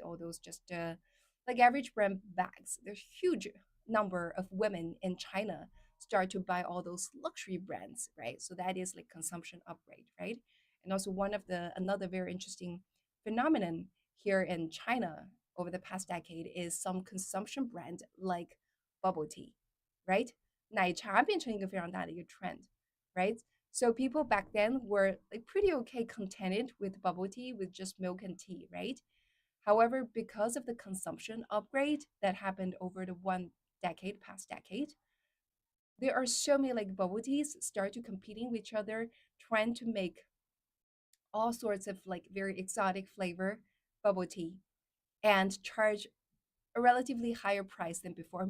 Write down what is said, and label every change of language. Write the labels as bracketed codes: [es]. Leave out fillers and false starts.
[en] All those just like average brand bags. There's huge number of women in China start to buy all those luxury brands, right? So that is like consumption upgrade, right? And also one of the another very interesting phenomenon here in China over the past decade is some consumption brand like bubble tea, right? [zh] 奶茶变成一个非常大的一个 trend, right? [en] So people back then were like pretty okay contented with bubble tea with just milk and tea, right? However, because of the consumption upgrade that happened over the past decade, there are so many like bubble teas start to competing with each other, trying to make all sorts of like very exotic flavor bubble tea and charge a relatively higher price than before.